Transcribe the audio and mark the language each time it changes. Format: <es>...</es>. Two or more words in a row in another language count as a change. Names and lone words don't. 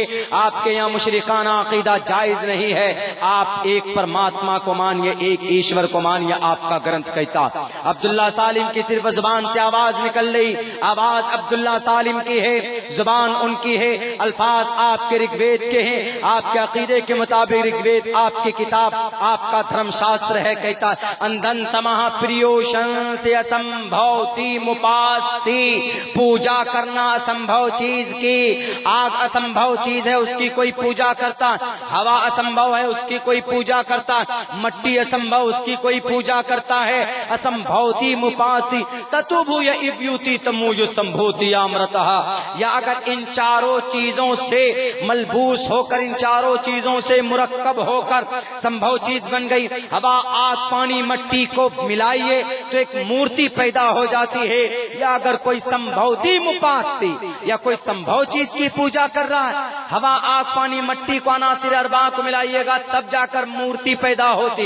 <ur>آپ کے یہاں مشرکانہ عقیدہ جائز نہیں ہے، آپ ایک پرماتما کو مانیے، ایک ایشور کو مانیے، آپ کا گرنتھ کہتا۔ عبداللہ سالم کی صرف زبان سے آواز نکل رہی، آواز عبداللہ سالم کی ہے، زبان ان کی ہے، الفاظ آپ کے رگ وید کے ہیں، آپ کے عقیدے کے مطابق رگ وید آپ کی کتاب، آپ کا دھرم شاستر ہے، کہتا ہے</ur> <sa>अन्धं तमः प्रविशन्ति असम्भूतिम् उपासते,</sa> <ur>پوجا کرنا اسمبھو چیز کی۔ آگ اسمبھو چیز ہے، اس کی کوئی پوجا کرتا، ہوا اسمبھو ہے، اس کی کوئی پوجا کرتا، مٹی اسمبھو، اس کی کوئی پوجا کرتا ہے۔</ur> <sa>असम्भूतिम् उपासते ततो भूय इव ते तमो य उ सम्भूत्यां रताः.</sa> <ur>یا اگر ان چاروں چیزوں سے ملبوس ہو کر، ان چاروں چیزوں سے مرکب ہو کر سمبھو چیز بن گئی، ہوا آگ پانی مٹی کو ملائیے تو ایک مورتی پیدا ہو جاتی ہے۔ یا اگر کوئی</ur> <sa>सम्भूतिम् उपासते,</sa> <ur>یا کوئی سمبھو چیز کی پوجا کر رہا ہے، ہوا آگ پانی مٹی کو عناصر اربعہ کو ملائیے گا تب جا کر مورتی پیدا ہوتی۔</ur>